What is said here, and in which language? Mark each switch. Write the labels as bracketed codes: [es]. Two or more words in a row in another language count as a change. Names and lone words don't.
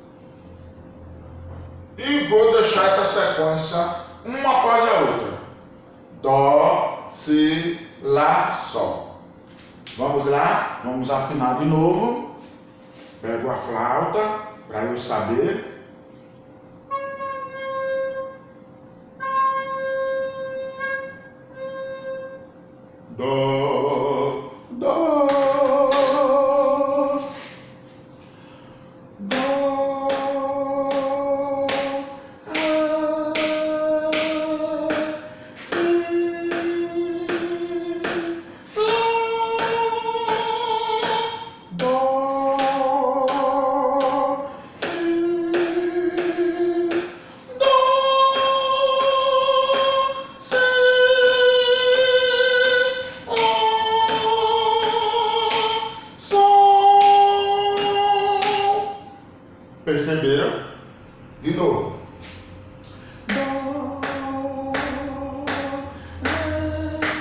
[pt] E vou deixar essa sequência uma após a outra. Dó, Si, Lá, Sol. Vamos lá? Vamos afinar de novo. Pego a flauta para eu saber. Dó, Dó, Dó, Ré, Mi, Lá, Dó, Mi, Dó, Si, Sol. Perceberam? De novo. Dó, Ré,